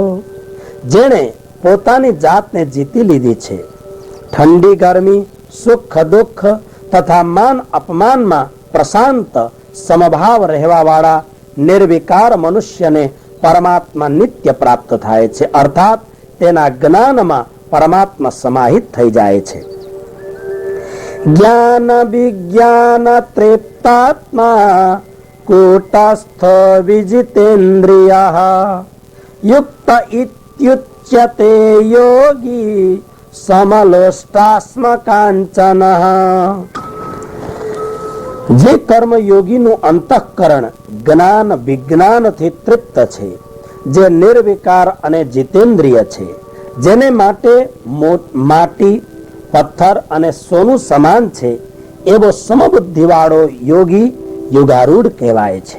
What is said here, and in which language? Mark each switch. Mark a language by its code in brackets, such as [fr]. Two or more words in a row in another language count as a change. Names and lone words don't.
[gu] જેણે પોતાની જાતને જીતી લીધી છે, ઠંડી ગરમી સુખ દુઃખ તથા માન અપમાનમાં પ્રશાંત સમભાવ રહેવા વાળા નિર્વિકાર મનુષ્યને પરમાત્મા નિત્ય પ્રાપ્ત થાય છે, અર્થાત તેના જ્ઞાનમાં પરમાત્મા સમાહિત થઈ જાય છે. [sa] ज्ञान विज्ञान तृप्तात्मा कूटस्थ विजितेन्द्रियः युक्त इत्युच्यते योगी समलोष्टास्म कांचनः। [gu] જે કર્મ યોગીનું અંતઃકરણ જ્ઞાન વિજ્ઞાનથી તૃપ્ત છે, જે નિર્વિકાર અને જીતેન્દ્રિય છે, જેને માટે માટી પથ્થર અને સોનું સમાન છે, એવો સમબુદ્ધિવાળો યોગી યુગારૂઢ કહેવાય છે.